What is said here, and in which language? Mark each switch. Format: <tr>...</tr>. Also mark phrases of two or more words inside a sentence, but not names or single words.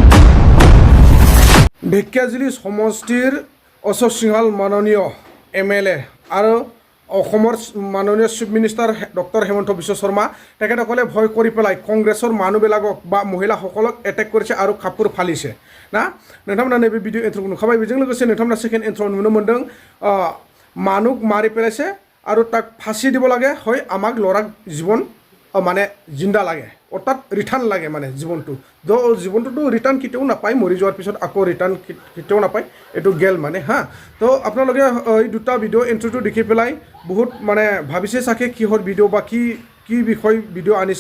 <as>ঢেকিয়াজুলি সমষ্টিৰ অশোক সিংহাল মাননীয় MLA আৰু অসমৰ মাননীয় চিফ মিনিষ্টাৰ ডক্টৰ হিমন্ত বিশ্ব শৰ্মা তেখেতসকলে ভয় কৰি পেলাই কংগ্ৰেছৰ মানুহবিলাকক বা মহিলাসকলক এটেক কৰিছে আৰু কাপোৰ ফালিছে না।</as> <brx>नोंथांमोना नैबे भिडिअ इन्ट्र'खौ नुखाबाय। बेजों लोगोसे नोंथांमोना सेकेन्ड इन्ट्र' नुनो मोन्दों</brx> <as>মানুহ মাৰি পেলাইছে আৰু তাক ফাঁচি দিব লাগে, হয় আমাক ল'ৰাক জীৱন মানে জিন্দা লাগে, অৰ্থাৎ ৰিটাৰ্ণ লাগে মানে জীৱনটো। জীৱনটোতো ৰিটাৰ্ণ কেতিয়াও নাপায়, মৰি যোৱাৰ পিছত আকৌ ৰিটাৰ্ণ কেতিয়াও নাপায়, এইটো গেল মানে হা। তো আপোনালোকে এই দুটা ভিডিঅ' এণ্ট্ৰিটো দেখি পেলাই বহুত মানে ভাবিছে চাগে কিহৰ ভিডিঅ' বা কি বিষয় ভিডিঅ' আনিছে।</as>